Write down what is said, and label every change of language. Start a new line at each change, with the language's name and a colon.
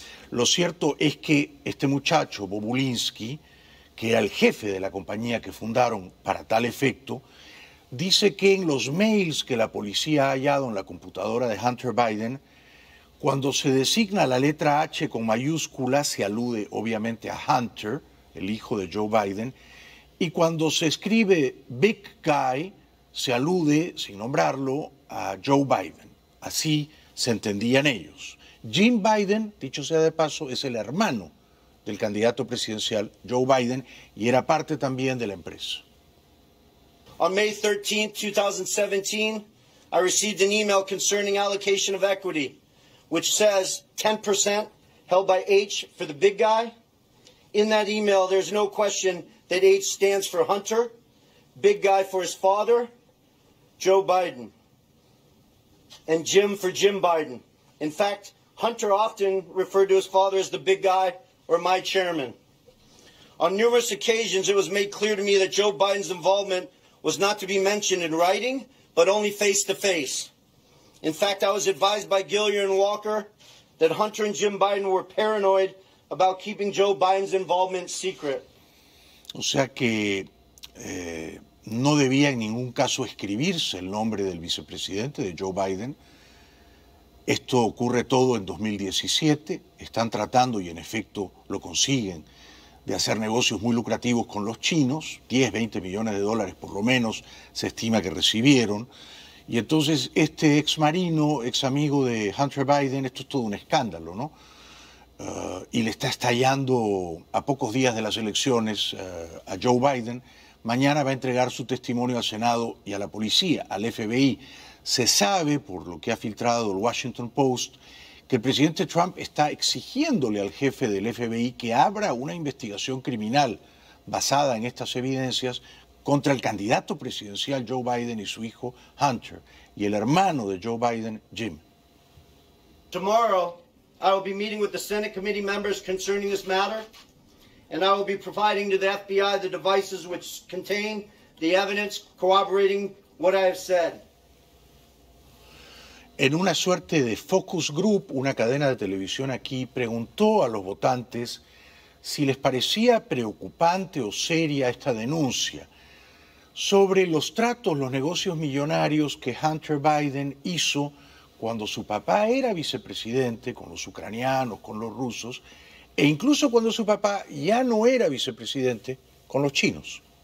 Spanish: Lo cierto es que este muchacho, Bobulinski, que era el jefe de la compañía que fundaron para tal efecto, dice que en los mails que la policía ha hallado en la computadora de Hunter Biden, cuando se designa la letra H con mayúscula, se alude obviamente a Hunter, el hijo de Joe Biden, y cuando se escribe Big Guy, se alude, sin nombrarlo, a Joe Biden. Así se entendían ellos. Jim Biden, dicho sea de paso, es el hermano del candidato presidencial Joe Biden y era parte también de la empresa.
English: On May 13, 2017, I received an email concerning allocation of equity, which says 10% held by H for the Big Guy. In that email, there's no question that H stands for Hunter, Big Guy for his father, Joe Biden, and Jim for Jim Biden. In fact, Hunter often referred to his father as the Big Guy or my chairman. On numerous occasions, it was made clear to me that Joe Biden's involvement was not to be mentioned in writing, but only face to face. In fact, I was advised by Gilliard and Walker that Hunter and Jim Biden were paranoid about keeping Joe Biden's involvement secret.
Spanish: O sea que no debía en ningún caso escribirse el nombre del vicepresidente, de Joe Biden. Esto ocurre todo en 2017. Están tratando, y en efecto lo consiguen, de hacer negocios muy lucrativos con los chinos. 10, 20 millones de dólares por lo menos se estima que recibieron. Y entonces este ex marino, ex amigo de Hunter Biden, esto es todo un escándalo, ¿no? Y le está estallando a pocos días de las elecciones a Joe Biden. Mañana va a entregar su testimonio al Senado y a la policía, al FBI. Se sabe, por lo que ha filtrado el Washington Post, que el presidente Trump está exigiéndole al jefe del FBI que abra una investigación criminal basada en estas evidencias contra el candidato presidencial Joe Biden y su hijo Hunter, y el hermano de Joe Biden, Jim.
English: Tomorrow, I will be meeting with the Senate committee members concerning this matter, and I will be providing to the FBI the devices which contain the evidence corroborating what I have said.
Spanish: En una suerte de focus group, una cadena de televisión aquí preguntó a los votantes si les parecía preocupante o seria esta denuncia sobre los tratos, los negocios millonarios que Hunter Biden hizo cuando su papá era vicepresidente con los ucranianos, con los rusos, e incluso cuando su papá ya no era vicepresidente con los chinos.